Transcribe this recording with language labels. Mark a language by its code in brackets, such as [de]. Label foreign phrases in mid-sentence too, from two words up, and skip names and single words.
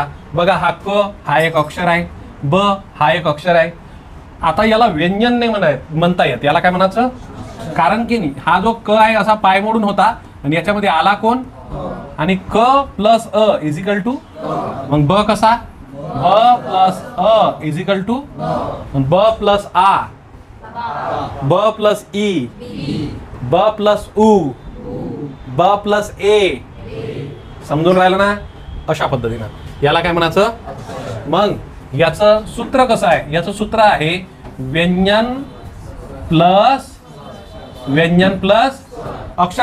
[mr] बघा, हा क हा एक अक्षर आहे, ब हा एक अक्षर आहे. आता याला व्यंजन नाही म्हणता येत. याला काय म्हणायचं? कारण की नाही, हा जो क आहे असा पाय मोडून होता आणि याच्यामध्ये आला कोण? आणि क [en] plus अ is equal to, [mr] मग ब कसा? [en] ब plus अ is equal to ब plus आ, ब plus ई, ब plus उ, [mr] ब प्लस ए. समजून राहिलं ना? अशा पद्धतीनं याला काय म्हणायचं? मग याचं सूत्र कसं आहे? याचं सूत्र आहे व्यंजन प्लस अक्षर.